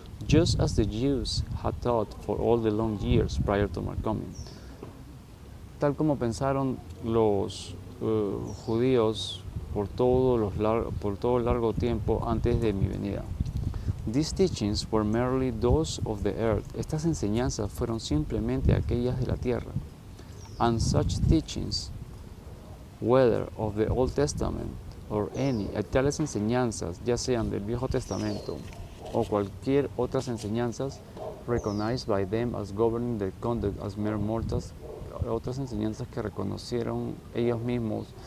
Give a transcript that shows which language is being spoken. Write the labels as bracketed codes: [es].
[en] Just as the Jews had thought for all the long years prior to my coming. [es] Tal como pensaron los judíos por todo largo tiempo antes de mi venida. [en] These teachings were merely those of the earth. [es] Estas enseñanzas fueron simplemente aquellas de la tierra. [en] And such teachings, whether of the Old Testament or any, [es] tales enseñanzas, ya sean del Viejo Testamento o cualquier otras enseñanzas, [en] recognized by them as governing their conduct as mere mortals, [es] otras enseñanzas que reconocieron ellos mismos